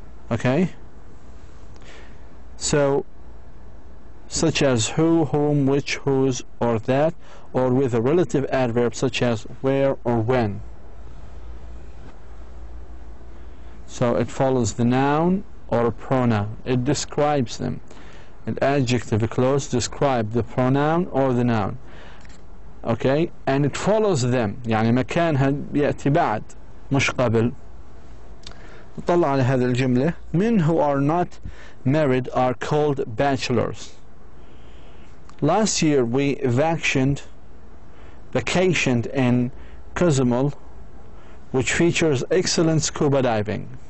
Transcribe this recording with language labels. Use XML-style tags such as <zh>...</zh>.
<en>Okay, so such as who, whom, which, whose or that, or with a relative adverb such as where or when. So it follows the noun or a pronoun, it describes them. An adjective clause describes the pronoun or the noun. Okay, and it follows them،</en> <ar>يعني مكانها يأتي بعد مش قبل. نطلع على هذه الجملة.</ar> <en>Men who are not married are called bachelors. Last year we vacationed in Cozumel, which features excellent scuba diving.</en>